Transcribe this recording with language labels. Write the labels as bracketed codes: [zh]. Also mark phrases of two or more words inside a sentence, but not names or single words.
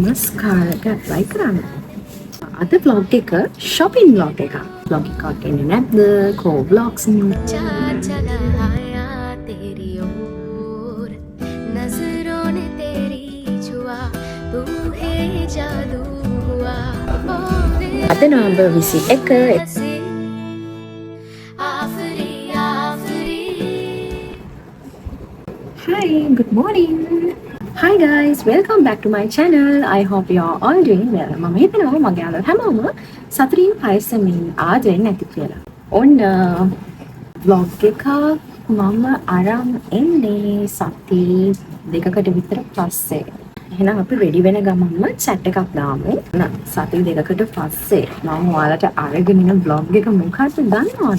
[si] නමස්කාරක ඇප්ලයි කරන්න. අද vlog එක [en] shopping vlog [si] එකක්. vlog එකක් එන්නේ නැද්ද? කෝ vlogs [hi] चला आया तेरी ओर नजरों ने तेरी छुआ तू है जादू हुआ [si] අද නවම්බර් 21 आफरी आफरी [en] Hi, good morning. Hi guys, welcome back to my channel. I hope you are all doing well. [si] මම හිතනවා මගේ යාළුවෝ හැමෝම සතුටින් පරිස්සමින් ආදරෙන් නැති කියලා. ඔන්න vlog එකක් මම අරන් එන්නේ සති දෙකකට විතර පස්සේ. එහෙනම් අපි ready වෙන ගමන්ම chat එකක් දාමු. සති දෙකකට පස්සේ මම ඔයාලට අරගෙන ඉන්න vlog එක මොකක්ද දන්නවද?